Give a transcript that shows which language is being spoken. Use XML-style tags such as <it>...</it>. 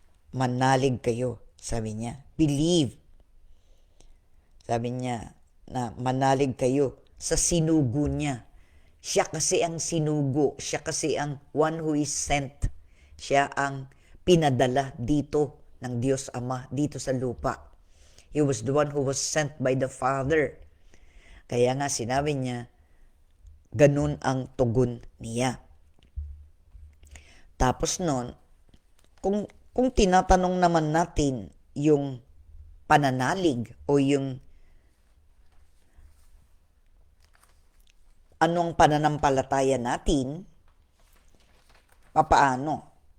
<tl>Manalig kayo, sabi niya.</tl> <en>Believe.</en> <tl>Sabi niya na manalig kayo sa sinugo niya. Siya kasi ang sinugo. Siya kasi ang</tl> <en>one who is sent.</en> <tl>Siya ang pinadala dito ng Diyos Ama dito sa lupa.</tl> <en>He was the one who was sent by the Father.</en> <tl>Kaya nga sinabi niya, ganun ang tugon niya. Tapos noon, kung tinatanong naman natin yung pananalig o yung anong pananampalataya natin, papaano?</tl>